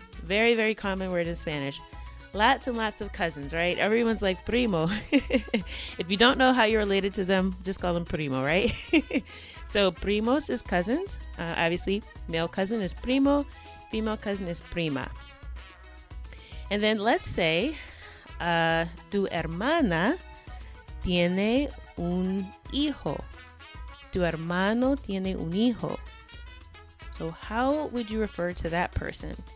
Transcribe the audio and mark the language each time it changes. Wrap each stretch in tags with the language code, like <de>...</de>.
<en>Very, very common word in Spanish. Lots and lots of cousins, right? Everyone's like primo. If you don't know how you're related to them, just call them primo, right? So primos is cousins. Obviously, male cousin is primo, female cousin is prima. And then let's say</en> <es>tu hermana tiene un hijo. Tu hermano tiene un hijo.</es> <en>So how would you refer to that person?</en>